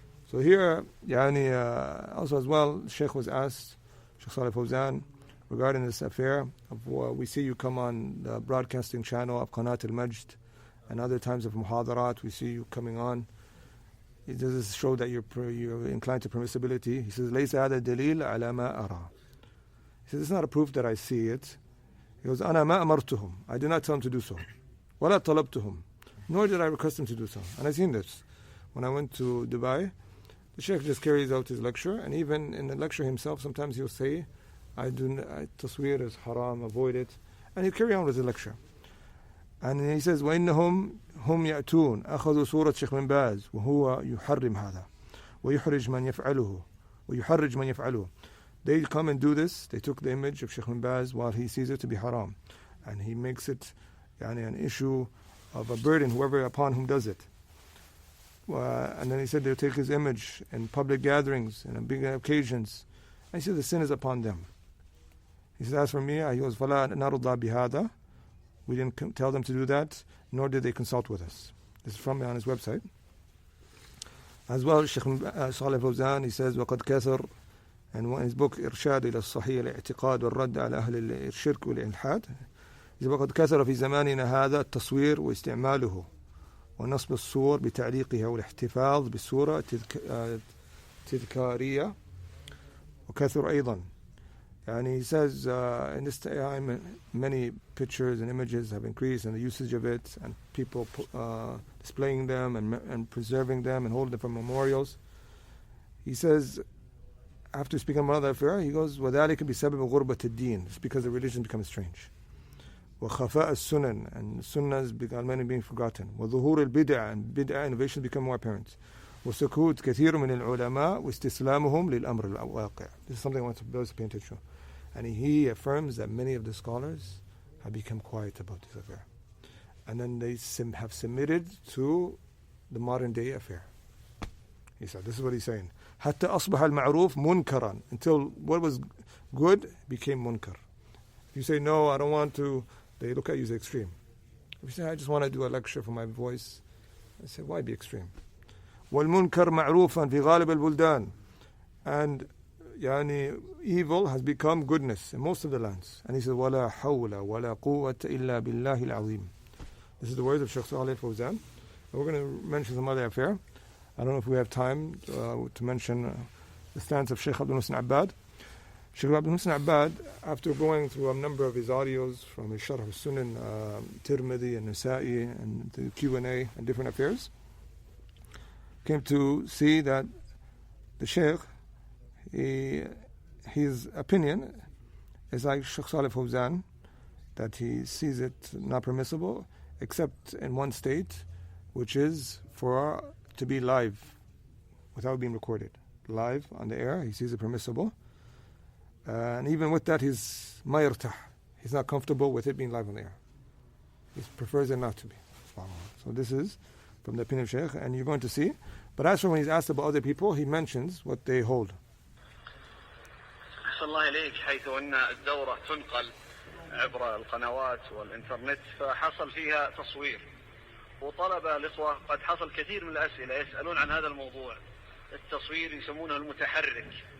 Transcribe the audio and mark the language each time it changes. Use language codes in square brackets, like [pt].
[en] So here, also as well, Sheikh was asked, Shaykh Salih Fawzan, regarding this affair of we see you come on the broadcasting channel of Qanat al-Majd and other times of muhadarat, we see you coming on. Does this show that you're inclined to permissibility? He says, [ar] ليس هذا دليل على ما أرى. [en] He says, it's not a proof that I see it. He goes, [ar] أنا ما أمرتهم. [en] I did not tell him to do so. [ar] ولا طلبتهم. [en] Nor did I request him to do so. And I've seen this. When I went to Dubai, the Sheikh just carries out his lecture, and even in the lecture himself, sometimes he'll say, tasweer is haram, avoid it. And he'll carry on with the lecture. And he says, [ar] وَإِنَّهُمْ هُمْ يَأْتُونَ أَخَذُوا صُورَةَ شيخ بن باز وهو يحرم هذا ويحرج من يفعله ويحرج من يفعله. [en] They come and do this. They took the image of Shaykh Bin Baz while he sees it to be haram. And he makes it an issue of a burden, whoever upon whom does it. And then he said they'll take his image in public gatherings and on big occasions. And he said the sin is upon them. He said, as for me, he goes, [ar] فَلَا نَرُضَى بِهَذَا. [en] We didn't tell them to do that, nor did they consult with us. This is from on his website. As well, Shaykh Salih Fawzan, he says, [ar] وَقَدْ كَثَرْ, [en] and in his book, [ar] إرشاد إلى الصحيح الاعتقاد والرد على أهل الشرك والإلحاد, [en] he says, [ar] وَقَدْ كَثَرَ في زماننا هذا التصوير واستعماله ونصب الصور بتعليقها والاحتفاظ بالصورة تذكارية وكثر أيضا. [en] And he says, in this time, many pictures and images have increased, and the usage of it, and people displaying them and preserving them and holding them for memorials. He says, after speaking about another affair, he goes, [ar] وَذَلِكَ بِسَبَبِ غُرْبَةِ الدِّينِ. [en] It's because the religion becomes strange. [ar] وَخَفَاءَ السُّنَن, [en] and sunnahs many being forgotten. [ar] وَظُهُورِ الْبِدْعَ, [en] and bid'ah innovations become more apparent. [ar] وسكوت كثير من العلماء واستسلامهم للأمر الواقع. [en] This is something I want those to pay attention to. And he affirms that many of the scholars have become quiet about this affair. And then they have submitted to the modern day affair. He said, this is what he's saying. [ar] حتى أصبح المعروف منكرا, [en] until what was good became munkar. If you say, no, I don't want to, they look at you as extreme. If you say, I just want to do a lecture for my voice, I say, why be extreme? [ar] والمنكر معروفا في غالب البلدان, [en] and evil has become goodness in most of the lands. And he says, [ar] ولا حول ولا قوة إلا بالله العظيم. [en] This is the words of Shaykh Salih Fawzan. And we're going to mention some other affair. I don't know if we have time to mention the stance of Shaykh Abdul Muhsin Abbad. Shaykh Abdul Muhsin Abbad, after going through a number of his audios from his Sharh al-Sunan, Tirmidhi and Nasa'i, and the Q&A and different affairs, came to see that the Shaykh, his opinion is like Shaykh Salih Fawzan, that he sees it not permissible except in one state, which is for to be live without being recorded. Live on the air, he sees it permissible. And even with that, he's mayartah. He's not comfortable with it being live on the air. He prefers it not to be. So this is from the opinion of Shaykh, and you're going to see. But as for when he's asked about other people, he mentions what they hold. [ar] أحسن الله إليك. حيث أن الدورة تنقل عبر القنوات والإنترنت فحصل فيها تصوير، وطلب الإخوة قد حصل كثير من الأسئلة يسألون عن هذا الموضوع. التصوير يسمونه المتحرك.